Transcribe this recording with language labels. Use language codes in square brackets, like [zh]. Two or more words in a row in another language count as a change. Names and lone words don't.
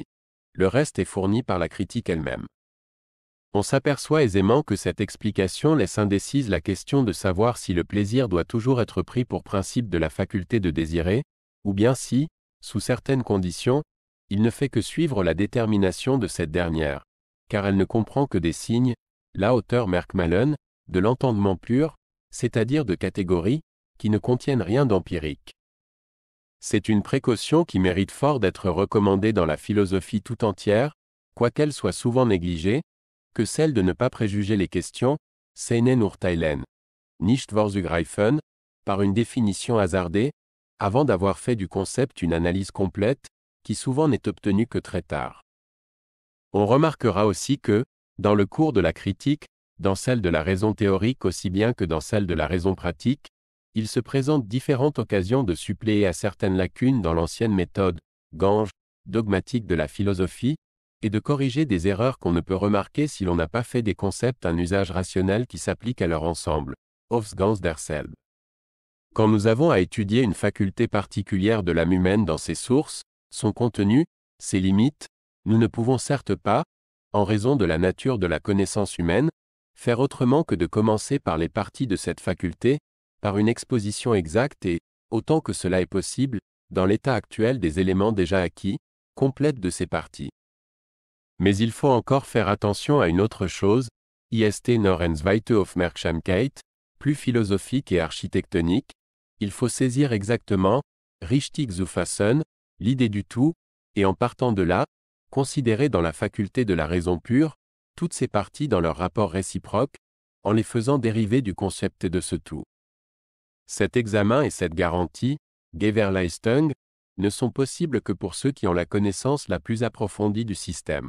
[fr] Le reste est fourni par la critique elle-même. On s'aperçoit aisément que cette explication laisse indécise la question de savoir si le plaisir doit toujours être pris pour principe de la faculté de désirer, ou bien si, sous certaines conditions, il ne fait que suivre la détermination de cette dernière, car elle ne comprend que des signes, la hauteur Merkmalen, de l'entendement pur, c'est-à-dire de catégories, qui ne contiennent rien d'empirique. C'est une précaution qui mérite fort d'être recommandée dans la philosophie tout entière, quoiqu'elle soit souvent négligée, que celle de ne pas préjuger les questions, [de] seinen urteilen, nicht vorzugreifen, [fr] par une définition hasardée, avant d'avoir fait du concept une analyse complète, qui souvent n'est obtenue que très tard. On remarquera aussi que, dans le cours de la critique, dans celle de la raison théorique aussi bien que dans celle de la raison pratique, il se présente différentes occasions de suppléer à certaines lacunes dans l'ancienne méthode, Gange, dogmatique de la philosophie, et de corriger des erreurs qu'on ne peut remarquer si l'on n'a pas fait des concepts un usage rationnel qui s'applique à leur ensemble, [de] aufs Ganze derselbe. [fr] Quand nous avons à étudier une faculté particulière de l'âme humaine dans ses sources, son contenu, ses limites, nous ne pouvons certes pas, en raison de la nature de la connaissance humaine, faire autrement que de commencer par les parties de cette faculté, par une exposition exacte et, autant que cela est possible, dans l'état actuel des éléments déjà acquis, complète de ces parties. Mais il faut encore faire attention à une autre chose, [de] ist noch eine zweite Aufmerksamkeit, [fr] plus philosophique et architectonique, il faut saisir exactement, [de] richtig zu fassen, [fr] l'idée du tout, et en partant de là, considérer dans la faculté de la raison pure, toutes ces parties dans leur rapport réciproque, en les faisant dériver du concept de ce tout. Cet examen et cette garantie, Gewährleistung, ne sont possibles que pour ceux qui ont la connaissance la plus approfondie du système.